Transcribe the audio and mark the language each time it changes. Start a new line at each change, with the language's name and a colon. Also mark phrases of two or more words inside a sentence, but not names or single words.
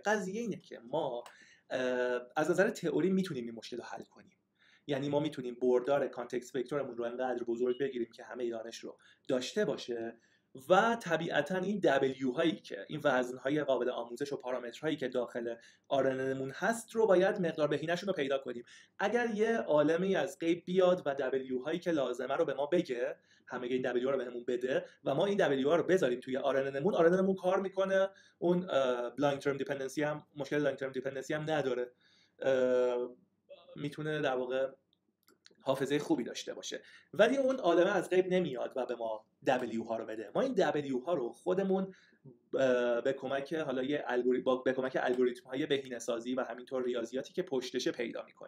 Persian: قضیه اینه که ما از نظر تئوری میتونیم این مشکل رو حل کنیم، یعنی ما میتونیم بردار
English: context vector
Persian: رو انقدر بزرگ بگیریم که همه دانش رو داشته باشه و طبیعتاً این W هایی که این وزن‌های قابل آموزش و پارامترهایی که داخل RNNمون هست رو باید مقدار بهینه‌شون رو پیدا کنیم. اگر یه عالمی از غیب بیاد و W هایی که لازمه رو به ما بگه، همه این W رو بهمون بده و ما این W ها رو بذاریم توی RNNمون کار میکنه. اون
English: long term dependency
Persian: هم مشکل
English: long term dependency
Persian: هم نداره، میتونه در واقع حافظه خوبی داشته باشه. ولی اون عالمه از غیب نمیاد و به ما W ها رو بده. ما این W ها رو خودمون به کمک حالا به کمک الگوریتم های بهینه‌سازی و همینطور ریاضیاتی که پشتشه پیدا میکنیم.